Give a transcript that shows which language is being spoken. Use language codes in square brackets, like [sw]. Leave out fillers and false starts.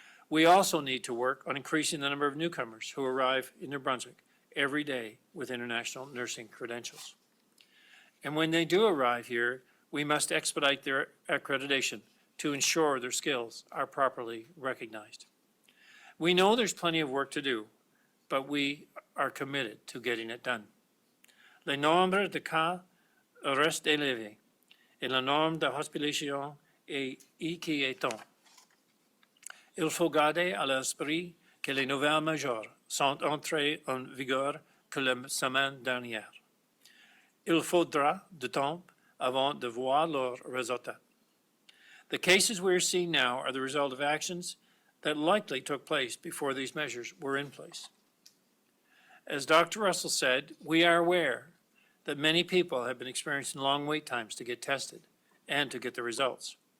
[en] We also need to work on increasing the number of newcomers who arrive in New Brunswick every day with international nursing credentials. And when they do arrive here, we must expedite their accreditation to ensure their skills are properly recognized. We know there's plenty of work to do, but we are committed to getting it done. [fr] Le nombre de cas reste élevé et le nombre de hospitalisations est inquiétant. Il faut garder à l'esprit que les nouvelles mesures sont entrées en vigueur que la semaine dernière. Il faudra du temps avant de voir leurs résultats. [en] The cases we are seeing now are the result of actions that likely took place before these measures were in place. As Dr. Russell said, we are aware that many people have been experiencing long wait times to get tested and to get the results.